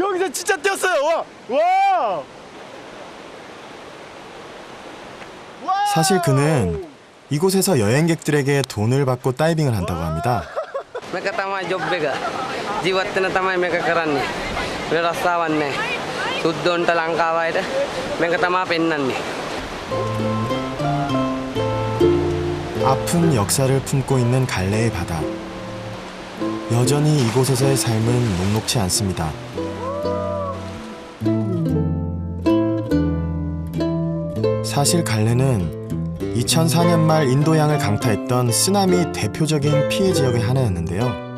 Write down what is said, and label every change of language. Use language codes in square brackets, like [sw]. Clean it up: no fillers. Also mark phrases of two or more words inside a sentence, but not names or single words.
[ko] 진짜 뛰었어요. 와! 와! 와! 사실 그는 이곳에서 여행객들에게 돈을 받고 다이빙을 한다고 합니다. [si] මේක තමයි ජොබ් එක. ජීවත් වෙන තමයි මේක කරන්නේ. වෙන රස්සාවක් නැහැ. සුද්දොන්ට ලංකාව අයට මේක තමයි පෙන්වන්නේ. [ko] 아픈 역사를 품고 있는 갈래의 바다. 여전히 이곳에서의 삶은 녹록치 않습니다. 사실 갈래는 2004년 말 인도양을 강타했던 쓰나미 대표적인 피해 지역의 하나였는데요.